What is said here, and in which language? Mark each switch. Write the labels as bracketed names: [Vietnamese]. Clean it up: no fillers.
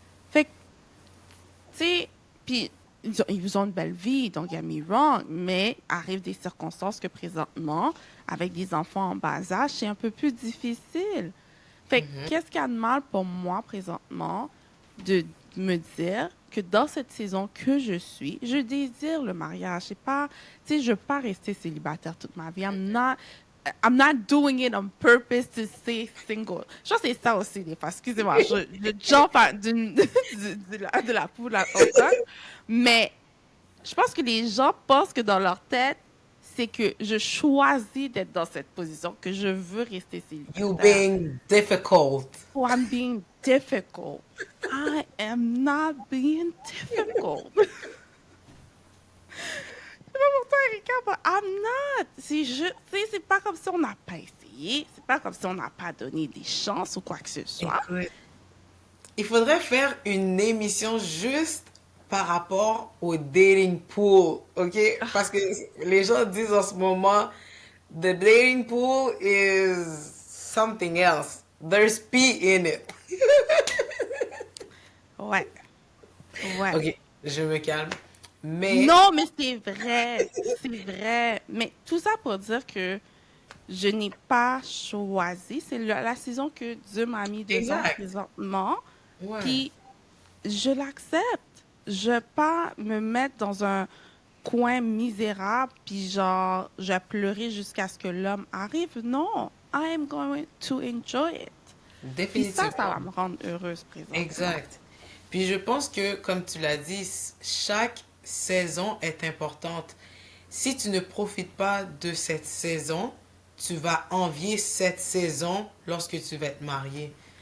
[French] Fait que, tu sais, puis ils ont une belle vie, [English] don't get me wrong, [French] mais arrivent des circonstances que présentement, avec des enfants en bas âge, c'est un peu plus difficile. Fait que, Mhm. qu'est-ce qu'il y a de mal pour moi présentement de me dire que dans cette saison que je suis, je désire le mariage. C'est pas, tu sais, je veux pas rester célibataire toute ma vie. [English] I'm not doing it on purpose to stay single. [French] Je pense que c'est ça aussi, des fois. Excusez-moi, je jump de la poule au coq. Mais je pense que les gens pensent que dans leur tête, c'est que je choisis d'être dans cette position, que je veux rester [English] You [French] célibataire. [English] being difficult. Oh, I'm being difficult. I am not being difficult. [French] C'est pas pour toi, Erika, [English] but I'm not. [French] C'est pas comme si on n'a pas essayé. C'est pas comme si on n'a pas donné des chances ou quoi que ce soit. Écoute, il faudrait faire une émission juste par rapport au dating pool, ok? Parce que les gens disent en ce moment, [English] the dating pool is something else. There's pee in it. [French] Ouais, ouais. Ok, je me calme. Mais, Non, mais c'est vrai. C'est vrai. Mais tout ça pour dire que je n'ai pas choisi. C'est la saison que Dieu m'a mis dedans exact. présentement. Ouais. Puis je l'accepte. Je vais pas me mettre dans un coin misérable, puis genre, je vais pleurer jusqu'à ce que l'homme arrive. Non, [English] I am going to enjoy it. [French] Puis ça Définitivement. va me rendre heureuse présentement. Exact. Puis je pense que, comme tu l'as dit, chaque saison est importante. Si tu ne profites pas de cette saison, tu vas envier cette saison lorsque tu vas être marié.